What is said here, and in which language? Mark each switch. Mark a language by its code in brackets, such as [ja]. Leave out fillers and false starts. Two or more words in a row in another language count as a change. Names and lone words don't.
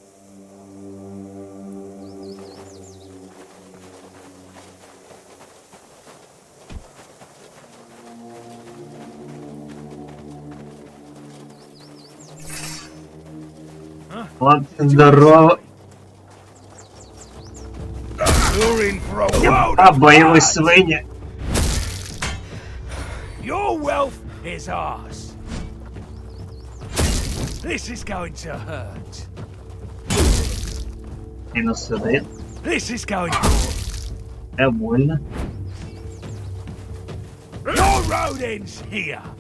[uk] От здорово. [en] You're in for a world [uk] А [en] of [uk] бойові [en] hurt. [uk] свині. [en] Your wealth is ours. This is going to hurt. [uk] Мінус один. [en] This is going to... [ru] Больно. [en] Your road ends here.